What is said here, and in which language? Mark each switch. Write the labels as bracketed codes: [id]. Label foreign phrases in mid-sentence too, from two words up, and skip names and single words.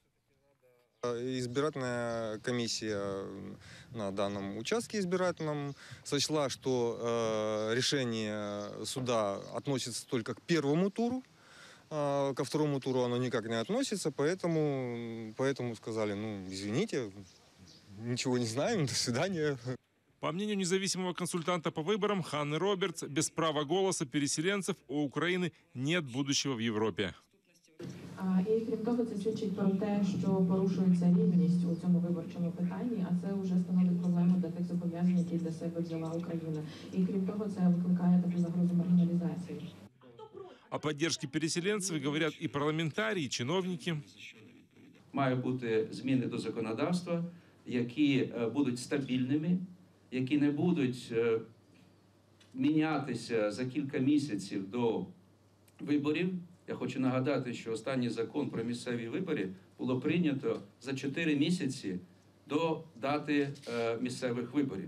[ru] Избирательная комиссия на данном участке избирательном сочла, что решение суда относится только к 1-му туру, ко 2-му туру оно никак не относится, поэтому сказали, извините, ничего не знаем, до свидания. По мнению независимого консультанта по выборам Ханны Робертс, без права голоса переселенцев у Украины нет будущего в Европе. [uk] І крім того, це свідчить про те, що порушується рівність у цьому виборчому питанні, а це вже становить проблему для тих зобов'язань, які для себе взяла Україна. І крім того, це викликає таку загрозу маргіналізації. [ru] О поддержке переселенцев говорят и парламентарии, и чиновники. [uk] Мають бути зміни до законодавства, які будуть стабільними, які не будуть мінятися за кілька місяців до виборів. Я хочу нагадати, що останній закон про місцеві вибори було прийнято за 4 місяці до дати місцевих виборів.